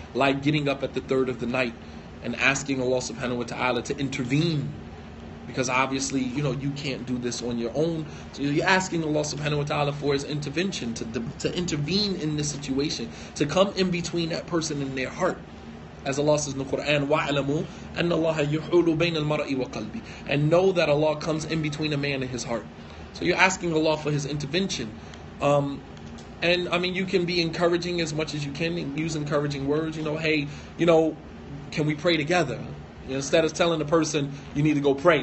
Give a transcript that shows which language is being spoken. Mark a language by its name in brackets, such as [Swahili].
[English] Like getting up at the third of the night and asking Allah subhanahu wa ta'ala to intervene. Because obviously, you can't do this on your own. So you're asking Allah subhanahu wa ta'ala for his intervention, to intervene in this situation, to come in between that person and their heart. As Allah says in the Quran, [Arabic] وَعْلَمُوا أَنَّ اللَّهَ يُحُولُ بَيْنَ الْمَرْءِ وَقَلْبِ. [English] And know that Allah comes in between a man and his heart. So you're asking Allah for his intervention. And I mean, you can be encouraging as much as you can and use encouraging words. Hey, can we pray together? Instead of telling the person, you need to go pray.